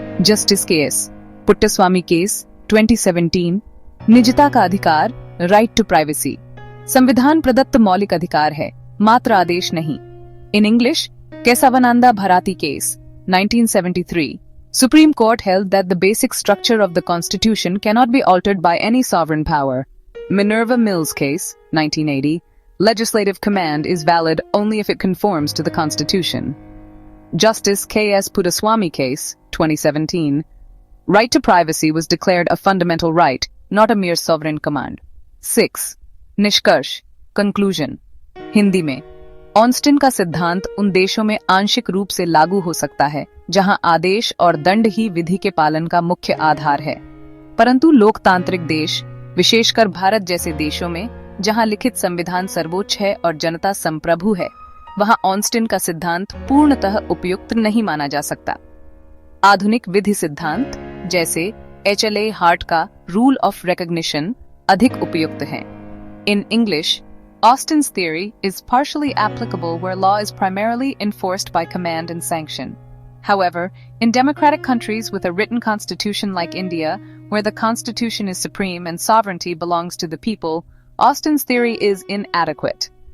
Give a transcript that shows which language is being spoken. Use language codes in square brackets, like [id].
[hi] Justice case Puttaswamy case 2017, निजता का अधिकार, राइट टू प्राइवेसी, संविधान प्रदत्त मौलिक अधिकार है, मात्र आदेश नहीं। [en] In English, Kesavananda Bharati case 1973, Supreme Court held that the basic structure of the Constitution cannot be altered by any sovereign power. Minerva Mills case 1980, legislative command is valid only if it conforms to the Constitution. Justice K.S. Puttaswamy case 2017, right to privacy was declared a fundamental right, not a mere sovereign command. 6. [hi] निष्कर्ष, conclusion. Hindi में, Austin का सिद्धांत उन देशों में आंशिक रूप से लागू हो सकता है जहां आदेश और दंड ही विधि के पालन का मुख्य आधार है, परंतु लोकतांत्रिक देश, विशेषकर भारत जैसे देशों में जहां लिखित संविधान सर्वोच्च है और जनता संप्रभु है, वहां ऑस्टिन का सिद्धांत पूर्णतः उपयुक्त नहीं माना जा सकता। आधुनिक विधि सिद्धांत जैसे HLA हार्ट का रूल ऑफ रिकॉग्निशन अधिक उपयुक्त हैं। [en] In English, Austin's theory is partially applicable where law is primarily enforced by command and sanction. However, in democratic countries with a written constitution like India, where the constitution is supreme and sovereignty belongs to the people, Austin's theory is inadequate.